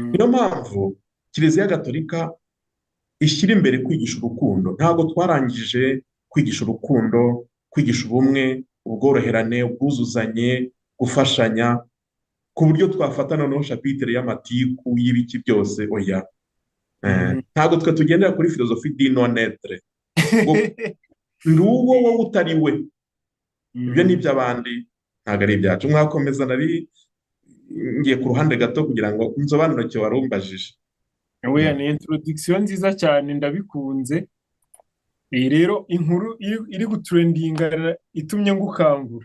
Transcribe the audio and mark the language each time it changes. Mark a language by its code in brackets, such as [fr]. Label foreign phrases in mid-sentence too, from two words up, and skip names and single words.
[rw] Niyo mpamvu kiliziya gatolika ishyira imbere kwigisha urukundo. Ntabwo twarangije kwigisha urukundo, kwigisha ubumwe, ubworoherane, ubwuzuzanye, gufashanya, ku buryo twafata noneho shapitire y'amatiku y'ibiki byose. Oya, ntabwo twe tugendera kuri filozofi di [fr] non etre [rw] ngo ndi uwo wowe utari we, ibyo ni iby'abandi ntabwo ari ibyacu. Mwakomeza, nari ngiye ku ruhande gato kugira ngo nsobanurike wari umbajije. Oya, ni introduction nziza cyane ndabikunze. Rero inkuru iri gutrendinga itumye ngukangura.